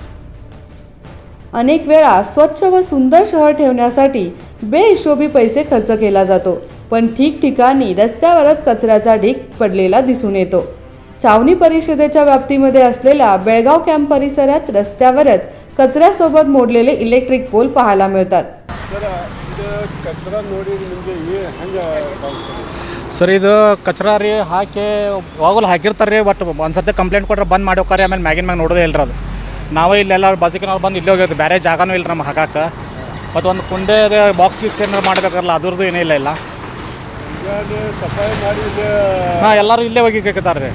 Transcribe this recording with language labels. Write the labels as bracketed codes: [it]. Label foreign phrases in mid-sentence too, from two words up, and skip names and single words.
[mr] अनेक वेळा स्वच्छ व सुंदर शहर ठेवण्यासाठी बेहिशोबी पैसे खर्च केला जातो, पण ठिकठिकाणी रस्त्यावरच कचऱ्याचा ढीग पडलेला दिसून येतो. छावणी परिषदेच्या व्याप्तीमध्ये असलेल्या बेळगाव कॅम्प परिसरात रस्त्यावरच कचऱ्यासोबत मोडलेले [en] electric pole [mr] पाहायला मिळतात. [kn] ಸರ್ ಇದು ಕಚ್ರಾ ರೀ ಹಾಕಿ ಯಾವಾಗಲೂ ಹಾಕಿರ್ತಾರೆ ರೀ. ಬಟ್ ಒಂದ್ಸರ್ತಿ ಕಂಪ್ಲೇಂಟ್ ಕೊಟ್ಟರೆ ಬಂದ್ ಮಾಡಿ ಹೋಗ್ತಾರೆ. ಆಮೇಲೆ ಮ್ಯಾಗಿನ ಮ್ಯಾಗ ನೋಡೋದೇ ಇಲ್ಲರ ಅದು. ನಾವೇ ಇಲ್ಲೆಲ್ಲ ಬಾಜುಕಿನವ್ರು ಬಂದು ಇಲ್ಲೇ ಹೋಗಿರ್ತೀವಿ. ಬೇರೆ ಜಾಗನೂ ಇಲ್ಲ ನಮ್ಗೆ ಹಾಕಕ್ಕೆ. ಮತ್ತು ಒಂದು ಕುಂಡೆ ಬಾಕ್ಸ್ ಗಿಕ್ಸ್ ಏನಾರು ಮಾಡಬೇಕಲ್ಲ ಅದ್ರದ್ದು ಏನೇ ಇಲ್ಲ ಹಾಂ ಎಲ್ಲರೂ ಇಲ್ಲೇ ಹೋಗಿ ಹಾಕತ್ತಾರೆ ರೀ.